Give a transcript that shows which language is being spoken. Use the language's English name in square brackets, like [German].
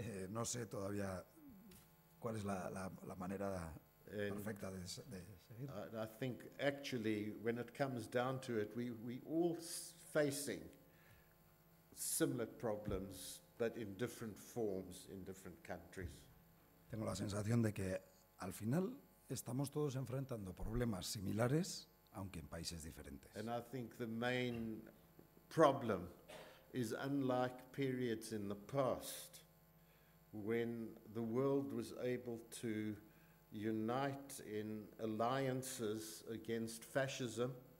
[Spanish] No sé todavía cuál es la manera perfecta de seguir. [English] I think actually when it comes down to it, we all facing similar problems, but in different forms in different countries. [Spanish] Tengo la sensación de que al final estamos todos enfrentando problemas similares, aunque en países diferentes. [English] And I think the main problem is, unlike periods in the past when the world was able to unite in alliances against fascism.